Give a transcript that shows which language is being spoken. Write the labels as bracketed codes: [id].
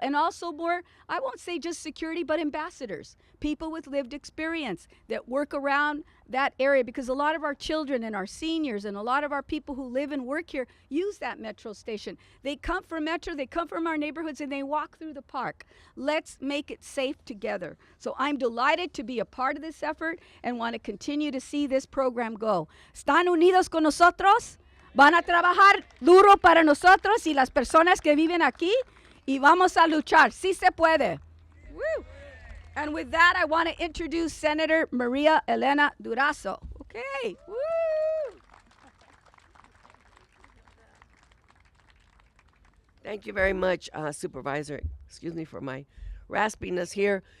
[en] And also more, I won't say just security, but ambassadors, people with lived experience that work around that area, because a lot of our children and our seniors and a lot of our people who live and work here use that Metro station. They come from Metro, they come from our neighborhoods, and they walk through the park. Let's make it safe together. So I'm delighted to be a part of this effort and want to continue to see this program go. [es] ¿Están unidos con nosotros? Van a trabajar duro para nosotros y las personas que viven aquí, y vamos a luchar. Sí se puede. Woo. [en] And with that, I want to introduce Senator Maria Elena Durazo. Okay. Woo. Thank you very much, Supervisor. Excuse me for my raspiness here.